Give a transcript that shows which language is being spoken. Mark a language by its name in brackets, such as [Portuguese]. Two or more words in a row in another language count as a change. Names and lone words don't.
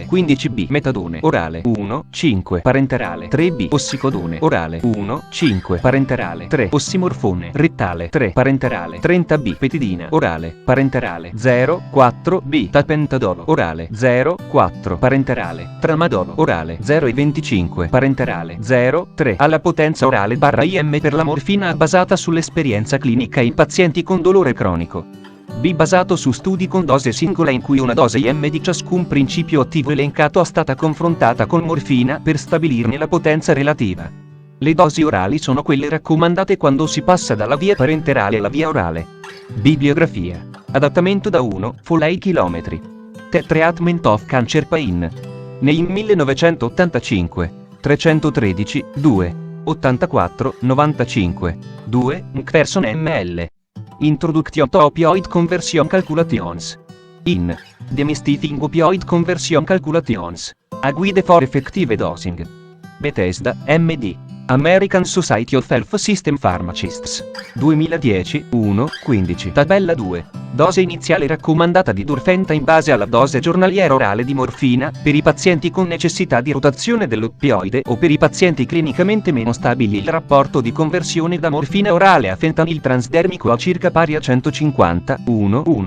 [Italian] 15B metadone orale 1, 5 parenterale 3B ossicodone orale 1, 5 parenterale 3 ossimorfone rettale 3 parenterale 30B petidina orale parenterale 0, 4B tapentadolo orale 0, 4 parenterale, tramadolo orale 0 e 25 parenterale 0, 3 alla potenza orale /IM per la morfina basata sull'esperienza clinica in pazienti con dolore cronico. B. Basato su studi con dose singola in cui una dose IM di ciascun principio attivo elencato è stata confrontata con morfina per stabilirne la potenza relativa. Le dosi orali sono quelle raccomandate quando si passa dalla via parenterale alla via orale. Bibliografia. Adattamento da 1, Foley km. [English] The Treatment of Cancer Pain. [Italian] Nel 1985. 313, 2. 84, 95. 2. Mcpherson ml. [English] Introduction to Opioid Conversion Calculations. In Demystifying Opioid Conversion Calculations. A Guide for Effective Dosing. Bethesda, MD. American Society of Health System Pharmacists. 2010, 1, 15. [Italian] Tabella 2. Dose iniziale raccomandata di Durfenta in base alla dose giornaliera orale di morfina, per i pazienti con necessità di rotazione dell'oppioide o per i pazienti clinicamente meno stabili il rapporto di conversione da morfina orale a fentanil transdermico a circa pari a 150, 1, 1.